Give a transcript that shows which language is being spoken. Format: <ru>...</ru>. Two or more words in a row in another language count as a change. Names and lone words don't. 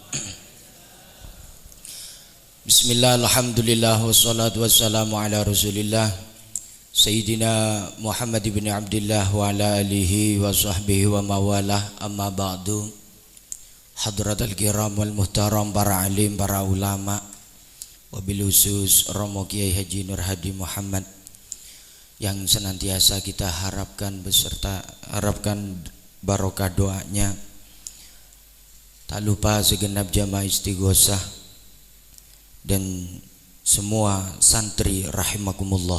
<ar>بسم الله، الحمد لله، والصلاة والسلام على رسول الله سيدنا محمد بن عبد الله وعلى آله وصحبه ومن والاه، أما بعد. حضرة الكرام والمحترم,</ar> <id>para alim, para ulama,</id> <ar>وبالخصوص</ar> <id>Romo Kiai Haji Nur Hadi Muhammad yang senantiasa kita harapkan barokah doanya. Tak lupa segenap jamaah istighosah dan semua santri rahimakumullah.</id>